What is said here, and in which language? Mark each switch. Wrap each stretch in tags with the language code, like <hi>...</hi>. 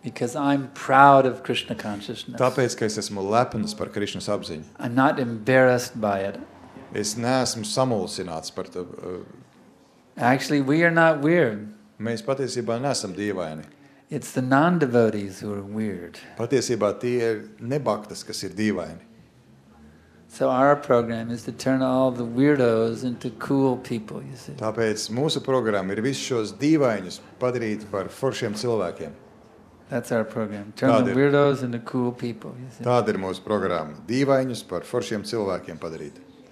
<en>Because I'm proud of Krishna consciousness.</en> <lv>Tāpēc, ka es esmu lepns par Krišnas apziņu.</lv> <en>I'm not embarrassed by it.</en> <lv>Es neesmu samulsināts par to.</lv> <en>Actually, we are not weird.</en> <lv>Mēs patiesībā neesam dīvaini.</lv> <en>It's the non-devotees who are weird.</en> <lv>Patiesībā tie ir nebaktas, kas ir dīvaini.</lv> <en>So our program is to turn all the weirdos into cool people, you see.</en> <lv>Tāpēc mūsu programma ir visus šos dīvainus padarīt par foršiem cilvēkiem.</lv> <en>That's our program. Turn the weirdos into cool people, you see.</en> <lv>Tāda ir mūsu programma. Dīvainus par foršiem cilvēkiem padarīt.</lv>